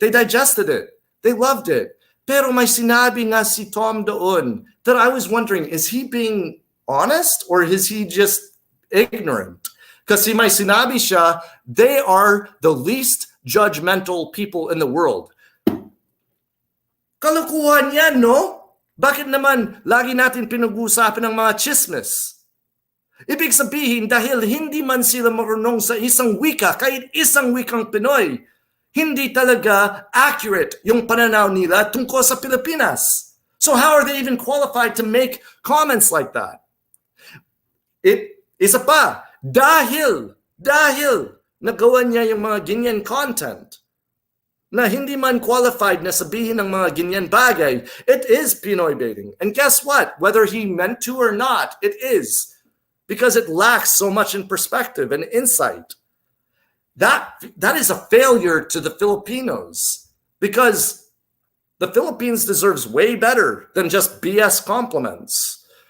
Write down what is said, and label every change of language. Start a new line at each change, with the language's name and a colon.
English: They digested it. They loved it.
Filipino: Pero may sinabi nga si Tom doon
English: that I was wondering, is he being honest or is he just ignorant?
Filipino: Kasi may sinabi siya,
English: they are the least judgmental people in the world.
Filipino: Kalukuhan yan, no? Bakit naman lagi natin pinag-uusapan ng mga chismis? Ibig sabihin, dahil hindi man sila marunong sa isang wika, kahit isang wikang Pinoy, hindi talaga accurate yung pananaw nila tungkol sa Pilipinas.
English: So how are they even qualified to make comments like that?
Filipino: Isa pa, dahil nagawa niya yung mga ganyan content na hindi man qualified na sabihin ng mga ganyan bagay,
English: it is Pinoybaiting. And guess what? Whether he meant to or not, it is. Because it lacks so much in perspective and insight. That is a failure to the Filipinos. Because the Philippines deserves way better than just BS compliments.